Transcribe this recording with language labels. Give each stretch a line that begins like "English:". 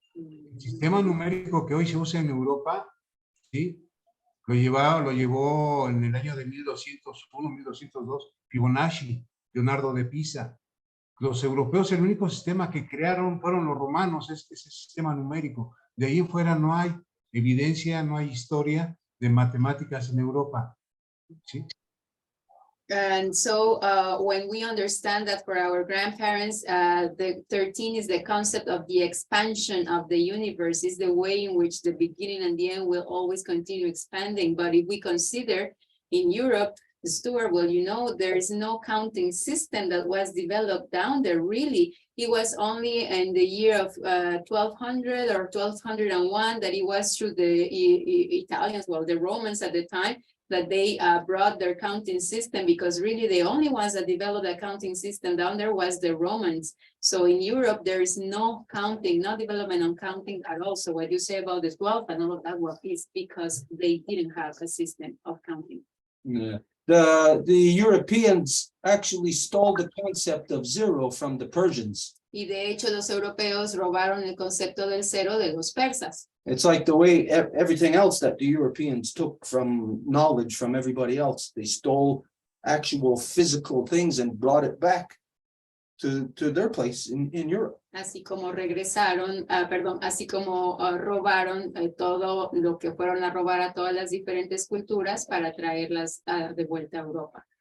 Spanish: El sistema numérico que hoy se usa en Europa, ¿sí?, lo llevó en el año de 1201, 1202, Fibonacci, Leonardo de Pisa. Los europeos, el único sistema que crearon fueron los romanos, ese sistema numérico. De ahí en fuera no hay evidencia, no hay historia de matemáticas en Europa, ¿sí?
English: And so when we understand that for our grandparents, the 13 is the concept of the expansion of the universe, is the way in which the beginning and the end will always continue expanding. But if we consider in Europe, Stuart, well, you know, there is no counting system that was developed down there, really. It was only in the year of 1200 or 1201 that it was through the Italians, well, the Romans at the time, that they brought their counting system, because really the only ones that developed a counting system down there was the Romans. So in Europe, there is no counting, no development on counting at all. So what you say about the 12 and all of that, well, is because they didn't have a system of counting. Yeah. The Europeans actually stole the concept of zero from the Persians.
Spanish: Y de hecho los europeos robaron el concepto del cero de los persas.
English: It's like the way everything else that the Europeans took from knowledge from everybody else. They stole actual physical things and brought it back to their place in Europe.
Spanish: Así como regresaron, así como robaron todo lo que fueron a robar a todas las diferentes culturas para traerlas de vuelta a Europa.